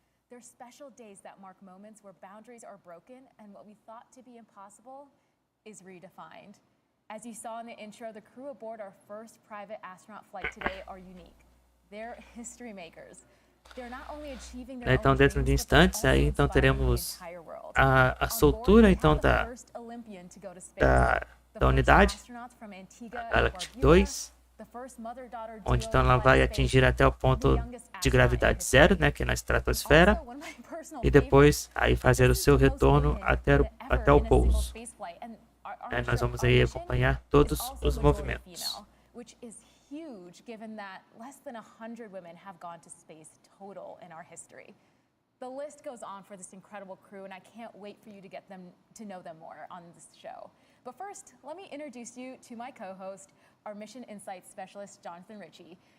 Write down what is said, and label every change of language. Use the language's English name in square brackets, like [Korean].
[English] They're special days that mark moments where boundaries are broken and what we thought to be impossible is redefined. As you saw in the intro, the crew aboard our first private astronaut flight today are unique. They're history makers. They're not only achieving their [Portuguese] Então, dentro de instantes, aí então teremos a soltura então da unidade, a Galactic 2, onde então ela vai atingir até o ponto de gravidade zero, né, que é na estratosfera, e depois aí fazer o seu retorno até o pouso. Nós vamos aí acompanhar todos os movimentos. [English] Huge, given that less than 100 women have gone to space total in our history. The list goes on for this incredible crew, and I can't wait for you to get to know them more on this show. But first, let me introduce you to my co-host, our Mission Insights Specialist, Jonathan Ritchie.